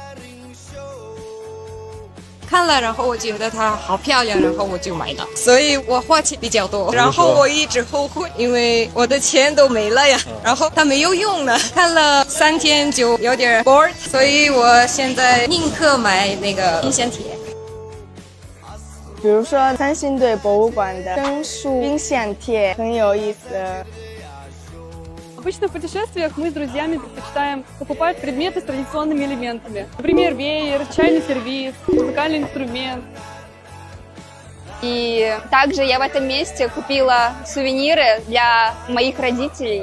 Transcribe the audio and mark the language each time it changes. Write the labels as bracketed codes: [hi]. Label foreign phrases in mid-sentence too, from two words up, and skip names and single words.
[zh] 看了，然后我觉得它好漂亮，然后我就买了，所以我花钱比较多，然后我一直后悔，因为我的钱都没了呀，然后它没有用了，看了3天就有点 bored， 所以我现在宁可买那个冰箱贴。比如说三星堆博物馆的真树冰箱贴很有意思。 [ru] Обычно в путешествиях мы с друзьями предпочитаем покупать предметы с традиционными элементами. Например, веер, чайный сервиз, музыкальный инструмент. И также я в этом месте купила сувениры для моих родителей.